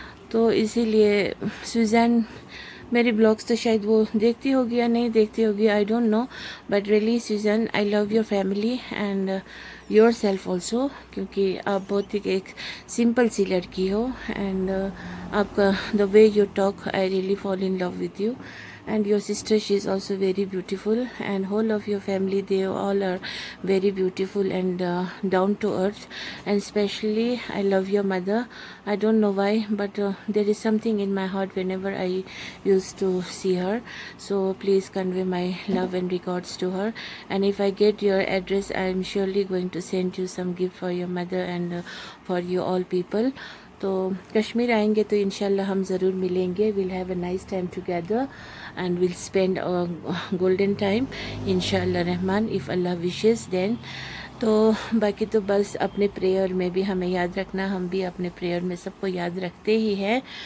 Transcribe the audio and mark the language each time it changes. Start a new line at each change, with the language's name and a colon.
Urdu: تو اسی لیے سوزین میری بلاگس تو شاید وہ دیکھتی ہوگی یا نہیں دیکھتی ہوگی,
English: I don't know, but really Suzanne I love your family and yourself also,
Urdu: کیونکہ آپ بہت ہی ایک سمپل سی لڑکی ہو, اینڈ آپ کا
English: The way you talk I really fall in love with you. And your sister, she is also very beautiful, and whole of your family, they all are very beautiful and down to earth. And especially I love your mother. I don't know why, but there is something in my heart whenever I used to see her. So please convey my love and regards to her, and if I get your address, I am surely going to send you some gift for your mother and for you all people.
Urdu: تو کشمیر آئیں گے تو انشاءاللہ ہم ضرور ملیں گے.
English: We'll have a nice time together and we'll spend golden time انشاءاللہ Rahman, if اللہ wishes then.
Urdu: تو باقی تو بس اپنے پریئر میں بھی ہمیں یاد رکھنا, ہم بھی اپنے پریئر میں سب کو یاد رکھتے ہی ہیں.